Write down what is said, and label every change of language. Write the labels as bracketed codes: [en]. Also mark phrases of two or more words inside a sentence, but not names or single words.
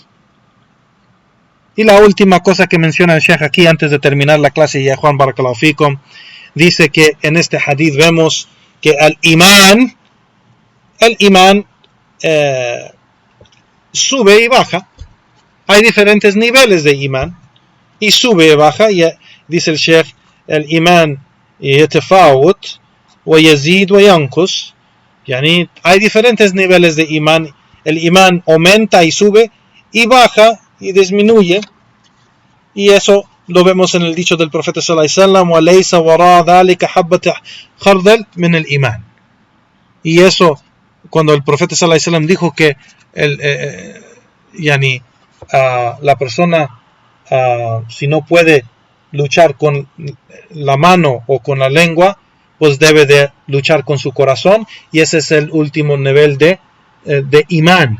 [es] Y la última cosa que menciona el Sheikh aquí antes de terminar la clase, ya Juan [ar] بارك الله فيكم, [es] dice que en este hadith vemos que el imán sube y baja. Hay diferentes niveles de imán y sube y baja. Y dice el Sheikh, el imán [ar] يتفاوت ويزيد وينقص. [es] Yani hay diferentes niveles de imán. El imán aumenta y sube y baja y disminuye, y eso lo vemos en el dicho del profeta [ar] صلى الله عليه وسلم, وليس وراء ذلك حبة خردل من الإيمان. [es] Y eso, cuando el profeta [ar] صلى الله عليه وسلم [es] dijo que la persona si no puede luchar con la mano o con la lengua, pues debe de luchar con su corazón, y ese es el último nivel de imán.